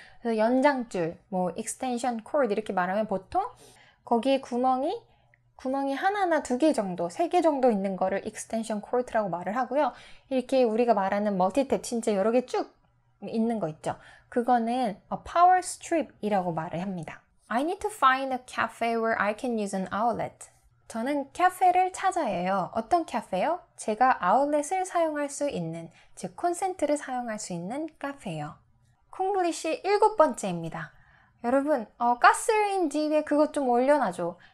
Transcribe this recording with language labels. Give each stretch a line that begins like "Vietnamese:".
Korean: 그래서 연장줄, 뭐 extension cord 이렇게 말하면 보통 거기에 구멍이 하나나 2개 정도, 3개 정도 있는 거를 extension cord라고 말을 하고요. 이렇게 우리가 말하는 멀티탭 진짜 여러 개 쭉 있는 거 있죠. 그거는 power strip이라고 말을 합니다.
English: I need to find a cafe where I can use an outlet.
Korean: 저는 카페를 찾아야 해요. 어떤 카페요? 제가 아울렛을 사용할 수 있는, 즉 콘센트를 사용할 수 있는 카페요. 콩글리시 7번째입니다. 여러분, 가스레인지 위에 그것 좀 올려놔줘.